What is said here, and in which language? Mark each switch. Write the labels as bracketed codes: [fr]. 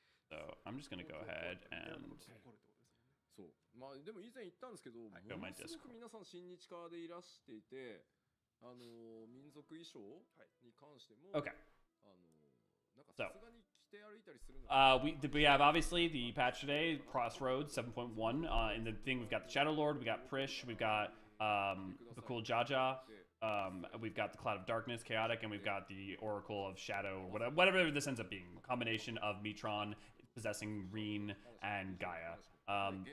[en] So I'm just going to go ahead and [ja] そうまあでも以前言ったんですけど、ものすごく皆さん親日家でいらしていて、民族衣装に関しても、 [en] Okay. [ja] なんかさすがに着て歩いたりするの。 [en] We have obviously the patch today, Crossroads 7.1. In the thing, we've got the Shadow Lord, we got Prish, we've got the cool Jaja, we've got the Cloud of Darkness, Chaotic, and we've got the Oracle of Shadow, or whatever this ends up being. A combination of Metron possessing Reen and Gaia.